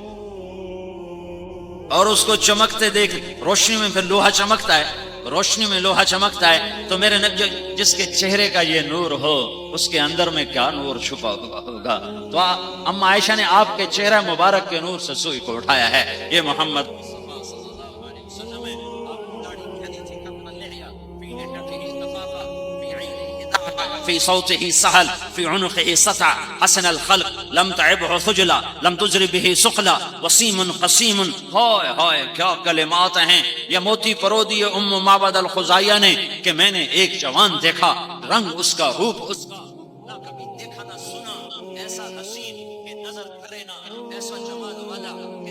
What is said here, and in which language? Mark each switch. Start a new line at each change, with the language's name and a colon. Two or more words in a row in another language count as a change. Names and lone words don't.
Urdu: اور اس کو چمکتے دیکھ، روشنی میں پھر لوہا چمکتا ہے، روشنی میں لوہا چمکتا ہے، تو میرے نبی جس کے چہرے کا یہ نور ہو اس کے اندر میں کیا نور چھپا ہوا ہوگا۔ تو اما عائشہ نے آپ کے چہرہ مبارک کے نور سے سوئی کو اٹھایا ہے۔ یہ محمد مصطفیٰ
Arabic: صلی اللہ علیہ وسلم
Urdu: ہے۔ آپ کی داڑھی کھلی تھی، کتنا لحیہ،
Arabic: فی لحیتہ کفافہ، فی عینہ دعوہ، فی صوتہ سہل، فی عنقہ سطع، حسن الخلق، لم تعبہ خجلا، لم تجر بہ سقلا، وسیم قسیم۔
Urdu: ہائے ہائے کیا کلمات ہیں، یہ موتی پرو دیے ام معبد الخزائیہ نے کہ میں نے ایک جوان دیکھا، رنگ اس کا، روپ اس کا نہ کبھی دیکھا نہ سنا، ایسا حسین کہ نظر کرے نہ، ایسا جمال والا کہ